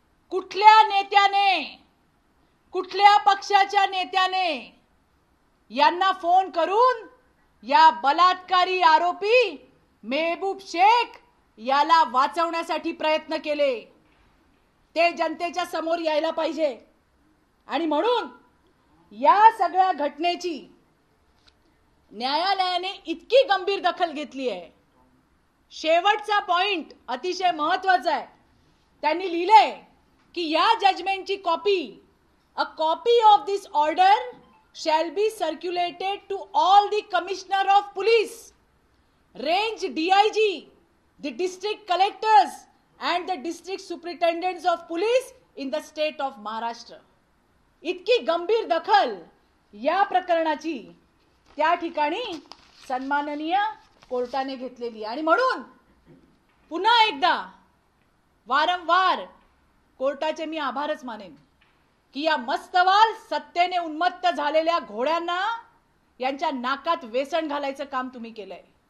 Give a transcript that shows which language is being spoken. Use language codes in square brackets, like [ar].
[mr] कुठल्या नेत्याने, कुठल्या पक्षाच्या नेत्याने यांना फोन करून या बलात्कारी आरोपी मेहबूब शेख याला वाचवण्यासाठी प्रयत्न केले, ते जनतेच्या समोर यायला पाहिजे. आणि म्हणून या सगळ्या घटनेची न्यायालयाने इतकी गंभीर दखल घेतली आहे. शेवटचा पॉइंट अतिशय महत्त्वाचा आहे. त्यांनी लिहिलंय की या जजमेंटची copy, [en] A copy of this order shall be circulated to all the commissioner of police, range DIG, the district collectors and the district superintendents of police in the state of Maharashtra. [mr] इतकी गंभीर दखल या प्रकरणाची त्या ठिकाणी सन्माननीय कोर्टाने घेतलेली. आणि म्हणून पुन्हा एकदा वारंवार कोर्टाचे मी आभारच मानेन की या मस्तवाल सत्तेने उन्मत्त झालेल्या घोड्यांना यांच्या नाकात वेसण घालायचं काम तुम्ही केलंय.